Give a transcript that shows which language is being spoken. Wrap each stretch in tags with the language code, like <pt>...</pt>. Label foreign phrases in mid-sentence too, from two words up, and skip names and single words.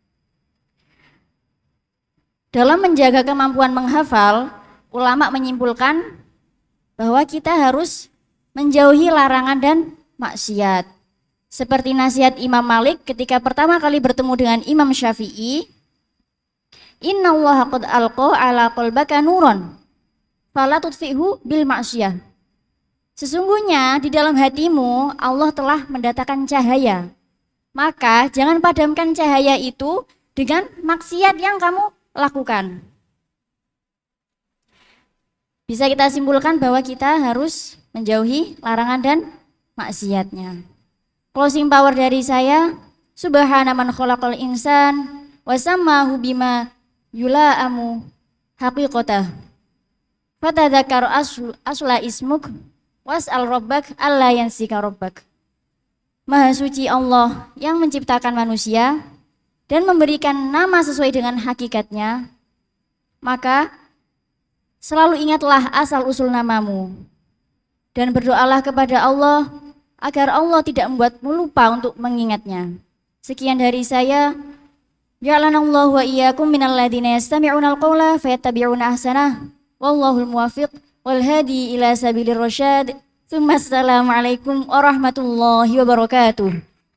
<id>Dalam menjaga kemampuan menghafal, ulama menyimpulkan bahwa kita harus menjauhi larangan dan maksiat. Seperti nasihat Imam Malik ketika pertama kali bertemu dengan Imam Syafi'i,</id> <ar>"إن الله قد ألقى على قلبك نورا فلا تطفئه بالمعصية."</ar> <id>Sesungguhnya di dalam hatimu Allah telah mendatangkan cahaya. Maka jangan padamkan cahaya itu dengan maksiat yang kamu lakukan. Bisa kita simpulkan bahwa kita harus menjauhi larangan dan maksiatnya.</id> <en>Closing power</en> <id>dari saya,</id> <ar>سبحان من خلق الإنسان وسماه بما يلائم حقيقته. فتذكر أصل اسمك واسأل ربك ألا ينسيك ربك.</ar> <id>Maha suci Allah yang menciptakan manusia dan memberikan nama sesuai dengan hakikatnya, maka selalu ingatlah asal usul namamu dan berdoalah kepada Allah agar Allah tidak membuatmu lupa untuk mengingatnya. Sekian dari saya.</id> <ar>جعلنا الله وإياكم من الذين يستمعون القول فيتبعون أحسنه. والله الموفق والهادي إلى سبيل الرشاد. السلام عليكم ورحمة الله وبركاته.</ar>